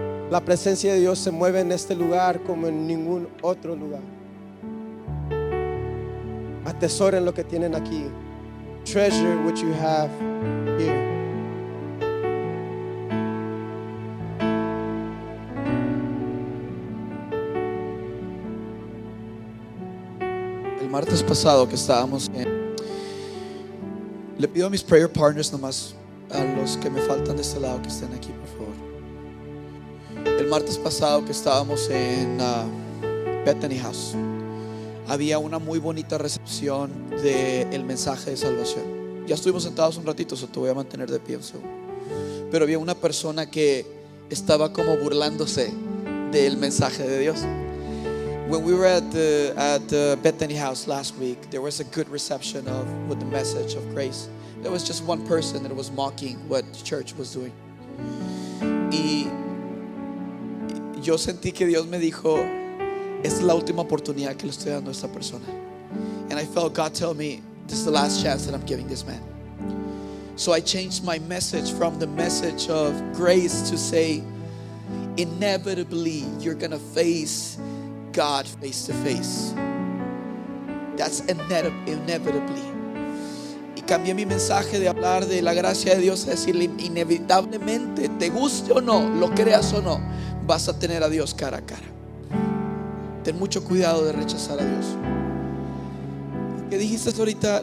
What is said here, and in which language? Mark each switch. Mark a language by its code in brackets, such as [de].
[es] La presencia de Dios se mueve en este lugar como en ningún otro lugar. Atesoren lo que tienen aquí. [en] Treasure what you have here. [es] El martes pasado que estábamos le pido a mis [en] prayer partners [es] nomás, a los que me faltan de este lado, que estén aquí por favor. El martes pasado que estábamos en Bethany House, había una muy bonita recepción del mensaje de salvación. Ya estuvimos sentados un ratito, so te voy a mantener de pie un segundo. Pero había una persona que estaba como burlándose del mensaje de Dios. [en] When we were at the Bethany House last week, there was a good reception with the message of grace. There was just one person that was mocking what the church was doing. [es] Y yo sentí que Dios me dijo, es la última oportunidad que le estoy dando a esta persona. [en] And I felt God tell me, this is the last chance that I'm giving this man. So I changed my message from the message of grace to say, inevitably you're gonna face God face to face. That's inevitably. [es] Y cambié mi mensaje de hablar de la gracia de Dios a decirle, inevitablemente, te guste o no, lo creas o no, vas a tener a Dios cara a cara. Ten mucho cuidado de rechazar a Dios. ¿Qué dijiste ahorita?